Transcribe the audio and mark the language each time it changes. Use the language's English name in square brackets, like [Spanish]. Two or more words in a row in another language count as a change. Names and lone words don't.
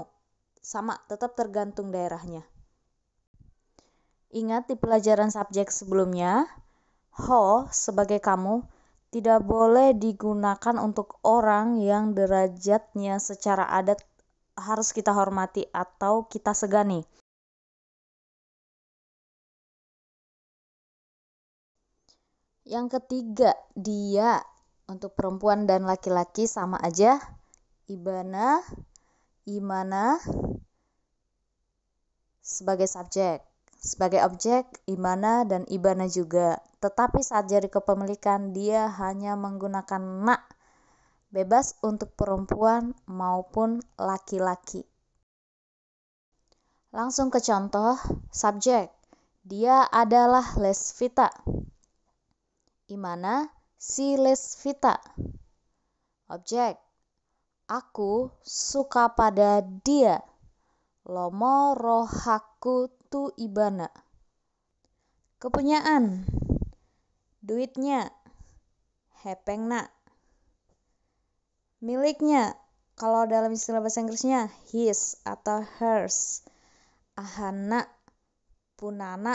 [Indonesian] Sama, tetap tergantung daerahnya. Ingat di pelajaran subjek sebelumnya, ho sebagai kamu tidak boleh digunakan untuk orang yang derajatnya secara adat harus kita hormati atau kita segani. Yang ketiga, dia. Untuk perempuan dan laki-laki sama aja. [Batak Toba] Ibana, imana. [Indonesian] Sebagai subjek. Sebagai objek, imana dan ibana juga. Tetapi saat jadi kepemilikan, dia hanya menggunakan na. Bebas untuk perempuan maupun laki-laki. Langsung ke contoh, subjek. Dia adalah Lesvita. [Batak Toba] Imana si Lesvita. [Indonesian] Objek. Aku suka pada dia. [Batak Toba] Lomo rohaku tu ibana. [Indonesian] Kepunyaan. Duitnya. [Batak Toba] Hepengna. Miliknya. [Indonesian] Kalau dalam istilah bahasa Inggrisnya his atau hers. [Batak Toba] Ahana. Punana.